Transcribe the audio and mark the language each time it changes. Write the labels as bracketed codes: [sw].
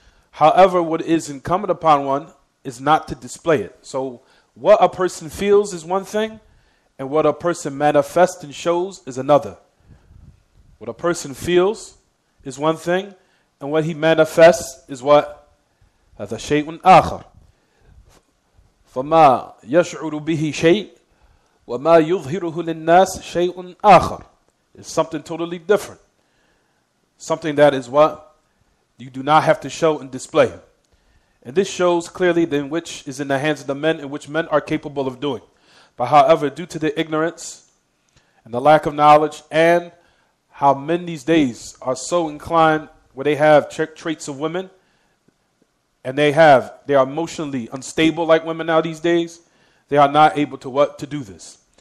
[en] However, what is incumbent upon one is not to display it. So what a person feels is one thing, and what a person manifests and shows is another. What a person feels is one thing, and what he manifests is what? [ar] هذا شيء آخر. فما يشعر به شيء وما يظهره للناس شيء آخر. [en] It's something totally different. Something that is what? You do not have to show and display. And this shows clearly in which is in the hands of the men, and which men are capable of doing. But however, due to the ignorance and the lack of knowledge, and how men these days are so inclined, where they have traits of women, and they are emotionally unstable like women now these days, they are not able to do this.